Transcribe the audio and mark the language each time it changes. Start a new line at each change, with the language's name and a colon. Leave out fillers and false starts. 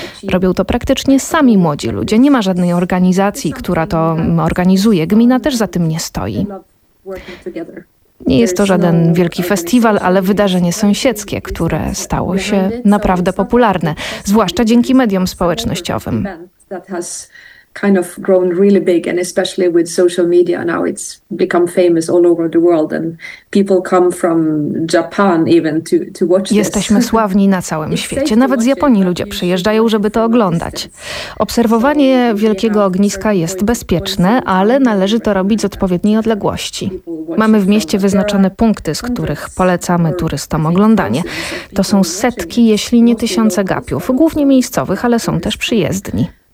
Polish: Robią to praktycznie sami młodzi ludzie. Nie ma żadnej organizacji, która to organizuje. Gmina też za tym nie stoi. Nie jest to żaden wielki festiwal, ale wydarzenie sąsiedzkie, które stało się naprawdę popularne, zwłaszcza dzięki mediom społecznościowym.
English: That has kind of grown really big, and especially with social media now, it's become famous all over the world, and people come from Japan even to watch.
Polish: Jesteśmy sławni na całym świecie. Nawet z Japonii ludzie przyjeżdżają, żeby to oglądać. Obserwowanie wielkiego ogniska jest bezpieczne, ale należy to robić z odpowiedniej odległości. Mamy w mieście wyznaczone punkty, z których polecamy turystom oglądanie. To są setki, jeśli nie tysiące gapiów, głównie miejscowych, ale są też przyjezdni.